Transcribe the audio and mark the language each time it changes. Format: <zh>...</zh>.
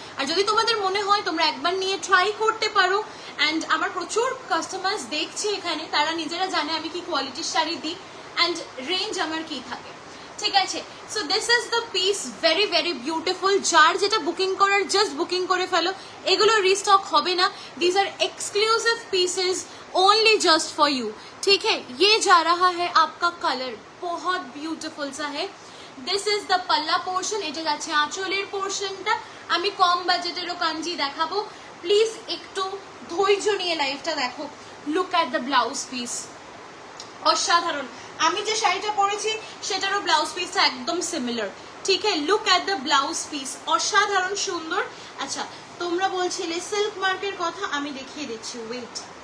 <bn>আর যদি তোমাদের মনে হয় তোমরা একবার নিয়ে ট্রাই করতে পারো। অ্যান্ড আমার প্রচুর কাস্টমার্স দেখছি এখানে, তারা নিজেরা জানে আমি কি কোয়ালিটির শাড়ি দিই অ্যান্ড রেঞ্জ আমার কি থাকে, ঠিক আছে।</bn> <en>So this is the piece, very very beautiful.</en> <bn>যার যেটা বুকিং করার জাস্ট বুকিং করে ফেলো, এগুলো রিস্টক হবে না।</bn> <en>these are exclusive pieces only just for you,</en> <hi>ठीक है। ये जा रहा है आपका कलर, बहुत ब्यूटीफुल सा है।</hi> <en>this is the palla portion,</en> <bn>এটা যাচ্ছে আঁচলের পোর্শনটা। আমি কম বাজেটেরও কাঞ্জি দেখাবো, প্লিজ একটু ধৈর্য নিয়ে লাইভটা দেখো।</bn> <en>look at the blouse piece,</en> <bn>অসাধারণ। আমি যে শাড়িটা পরেছি সেটারও ব্লাউজ পিসটা একদম সিমিলার, ঠিক আছে।</bn> <en>look at the blouse piece,</en> <bn>অসাধারণ সুন্দর। আচ্ছা, তোমরা বলছিলে সিল্ক মার্কের কথা, আমি দেখিয়ে দিচ্ছি, ওয়েট।</bn>